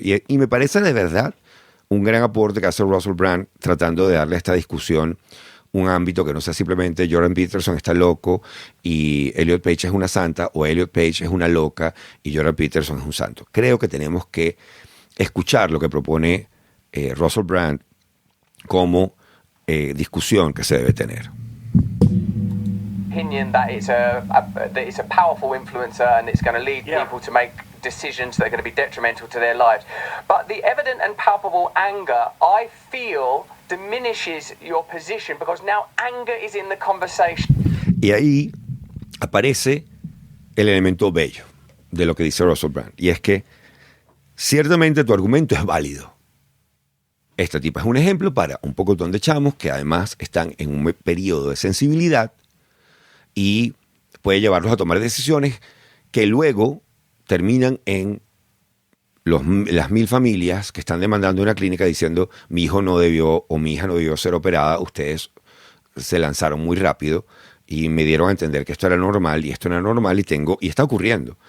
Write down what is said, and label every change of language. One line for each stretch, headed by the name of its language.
Spanish: Y me parece de verdad un gran aporte que hace Russell Brand tratando de darle a esta discusión un ámbito que no sea simplemente Jordan Peterson está loco y Elliot Page es una santa, o Elliot Page es una loca y Jordan Peterson es un santo. Creo que tenemos que escuchar lo que propone Russell Brand como discusión que se debe tener.
English: Opinion that it's a powerful influencer and it's going to lead people to make decisions that are going to be detrimental to their lives. But the evident and palpable anger, I feel, diminishes your position because now anger is in the conversation.
Spanish: Y ahí aparece el elemento bello de lo que dice Russell Brand. Y es que ciertamente tu argumento es válido. Esta tipa es un ejemplo para un pocotón de chamos que además están en un periodo de sensibilidad y puede llevarlos a tomar decisiones que luego terminan en las 1000 familias que están demandando una clínica diciendo mi hijo no debió o mi hija no debió ser operada, ustedes se lanzaron muy rápido y me dieron a entender que esto era normal y esto no era normal y está ocurriendo.